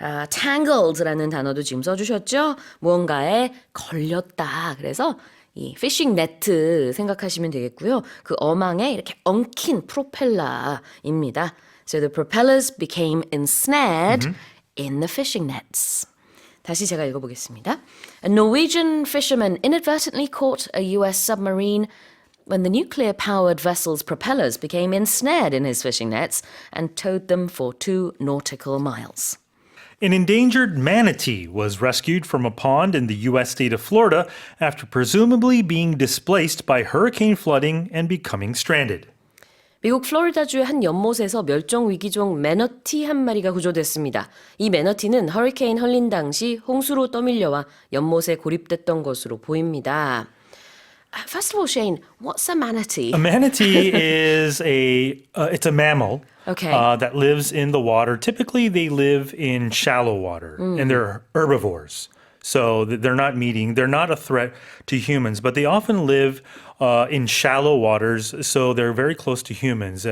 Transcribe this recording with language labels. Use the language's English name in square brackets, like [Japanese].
[Korean] tangled라는 단어도 지금 써주셨죠? 무언가에 걸렸다. 그래서 이 피싱 네트 생각하시면 되겠고요. 그 어망에 이렇게 엉킨 프로펠러입니다. [English] So the propellers became ensnared in the fishing nets. [Korean] 다시 제가 읽어보겠습니다. [English] A Norwegian fisherman inadvertently caught a US submarine when the nuclear-powered vessel's propellers became ensnared in his fishing nets and towed them for 2 nautical miles. An endangered manatee was rescued from a pond in the U.S. state of Florida after presumably being displaced by hurricane flooding and becoming stranded. [Korean] 미국 플로리다주의 한 연못에서 멸종 위기종 매너티 한 마리가 구조됐습니다. 이 매너티는 허리케인 헐린 당시 홍수로 떠밀려와 연못에 고립됐던 것으로 보입니다. [English] First of all, Shane, what's a manatee? A manatee is it's a mammal Okay. that lives in the water. Typically, they live in shallow water, and they're herbivores. So they're not meating, they're not a threat to humans, but they often live in shallow waters, so they're very close to humans.